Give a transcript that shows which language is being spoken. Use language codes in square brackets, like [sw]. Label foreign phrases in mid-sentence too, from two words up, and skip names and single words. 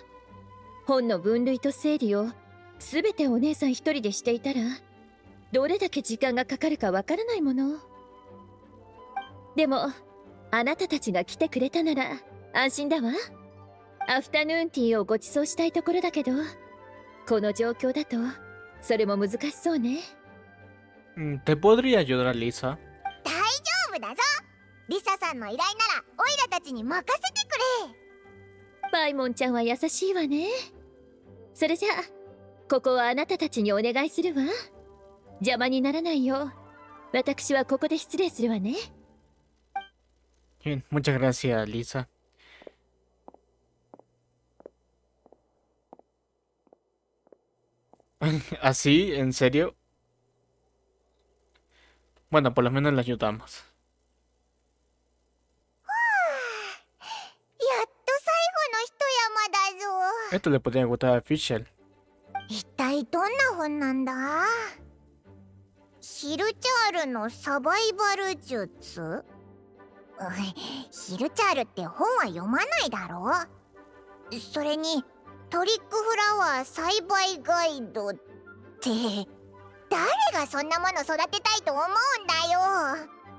[ja] 本の分類と整理を全てお姉さん一人でしていたらどれだけ時間がかかるかわからないもの。でもあなたたちが来てくれたなら安心だわ。アフタヌーンティーをご馳走したいところだけどこの状況だとそれも難しそうね。 [es] ¿Te podría ayudar, Lisa? [ja] 大丈夫だぞ。リサさんの依頼ならオイラたちに任せてくれ。パイモンちゃんは優しいわね。それじゃあここはあなたたちにお願いするわ。邪魔にならないよう私はここで失礼するわね。 [es] Bien, muchas gracias, Lisa. ¿Así? ¿En serio? Bueno, por lo menos le ayudamos. [ja] やっと最後の一山だぞ。 [es] Esto le podría gustar a Fisher. [ja] 一体どんな本なんだ？ヒルチャールのサバイバル術？ヒルチャールって本は読まないだろ。それにトリックフラワー栽培ガイドって誰がそんなもの育てたいと思うんだよ。